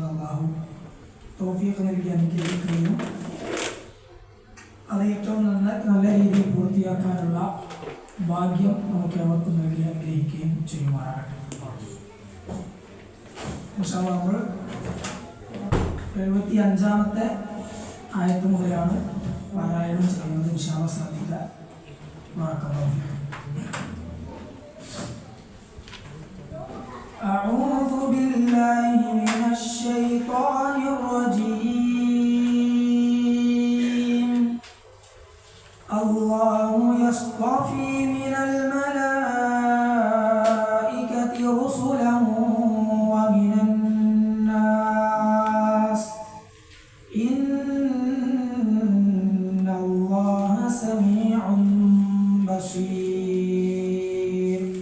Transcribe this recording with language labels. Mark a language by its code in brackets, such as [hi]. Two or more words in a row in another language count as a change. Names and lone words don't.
[ml] അള്ളാഹു തൗഫീഖ് നൽകി അനുഗ്രഹിക്കുകയും അത് ഏറ്റവും നല്ല രീതിയിൽ പൂർത്തിയാക്കാനുള്ള ഭാഗ്യം നമുക്ക് ഏവർക്കും നൽകി അനുഗ്രഹിക്കുകയും ചെയ്യുമാറാകട്ടെ. [ar] إن شاء الله [ml] നമ്മൾ 75-ാമത്തെ ആയത്ത് മുതലാണ് പാരായണം ചെയ്യുന്നത്. [ar] إن شاء الله [ml] ശ്രദ്ധിക്കുക. [ar] أعوذ بالله من الشيطان الرجيم. الله يصطفي من الملائكة رسلا ومن الناس إن الله سميع بصير.